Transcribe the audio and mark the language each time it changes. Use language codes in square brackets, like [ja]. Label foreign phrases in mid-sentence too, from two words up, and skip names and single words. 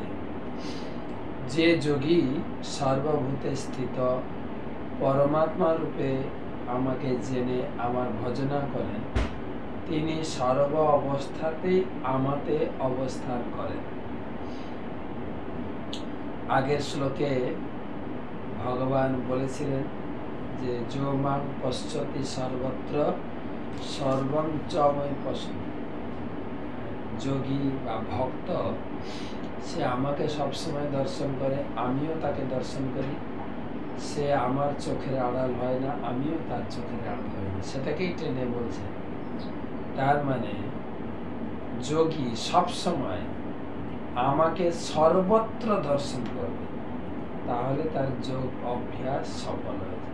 [bn] যে যোগী সর্বভূতে স্থিত পরমাত্মা রূপে আমাকে জেনে আমার ভজনা করেন, তিনি সর্ব অবস্থাতেই আমাতে অবস্থান করেন। আগের শ্লোকে ভগবান বলেছিলেন যে [sa] যো মাং পশ্যতি সর্বত্র সর্বং চ ময়ি পশ্যতি। [bn] যোগী বা ভক্ত সে আমাকে সবসময় দর্শন করে, আমিও তাকে দর্শন করি। সে আমার চোখের আড়াল হয় না, আমিও তার চোখের আড়াল হয় না, সেটাকেই টেনে বলছে। তার মানে যোগী সবসময় আমাকে সর্বত্র দর্শন করবে, তাহলে তার যোগ অভ্যাস সফল হয়েছে।